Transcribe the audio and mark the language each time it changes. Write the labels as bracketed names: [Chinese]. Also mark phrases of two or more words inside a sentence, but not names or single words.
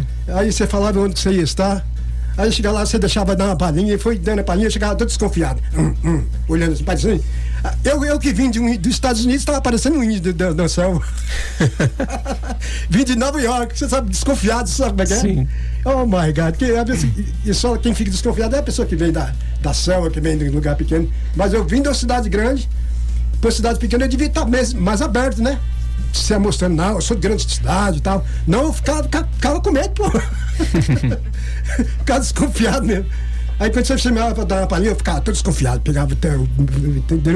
[Portuguese] Aí você falava onde você ia estar. Aí chegava lá, você deixava dar uma palhinha, e foi dando a palhinha, eu chegava todo desconfiado. Olhando assim, parecendo. Eu que vim dos Estados Unidos, estava parecendo um índio da selva. Vim de Nova York, você sabe, desconfiado, sabe como é que é? Sim. [English] Oh my God, [Portuguese] e só quem fica desconfiado é a pessoa que vem da selva, que vem de um lugar pequeno. Mas eu vim de uma cidade grande, para uma cidade pequena eu devia estar mais aberto, né? Se mostrando, não, eu sou de grande cidade e tal. Não, eu ficava com medo, pô. Ficava desconfiado mesmo. Aí quando você me olhava pra dar uma palhinha, eu ficava todo desconfiado, pegava até, entendeu?